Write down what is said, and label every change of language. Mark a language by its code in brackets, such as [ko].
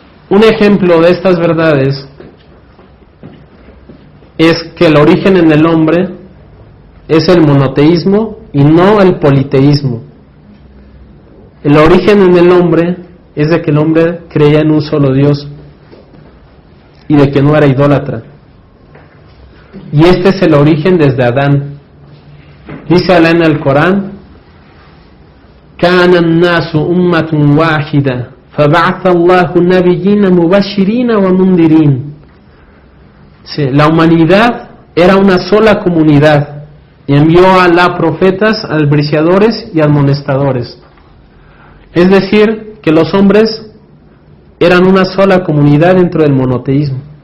[es] Un ejemplo de estas verdades es que el origen en el hombre es el monoteísmo y no el politeísmo. El origen en el hombre es de que el hombre creía en un solo Dios y de que no era idólatra. Y este es el origen desde Adán. Dice Allah en el Corán: [ar] كَانَ النَّاسُ أُمَّةٌ وَاحِدَةً فَبَعَثَ اللَّهُ النَّبِيِّينَ مُبَشِّرِينَ وَمُنذِرِينَ. [es] Sí, la humanidad era una sola comunidad y envió a Allah profetas, albriciadores y amonestadores. Es decir, que los hombres eran una sola comunidad dentro del monoteísmo.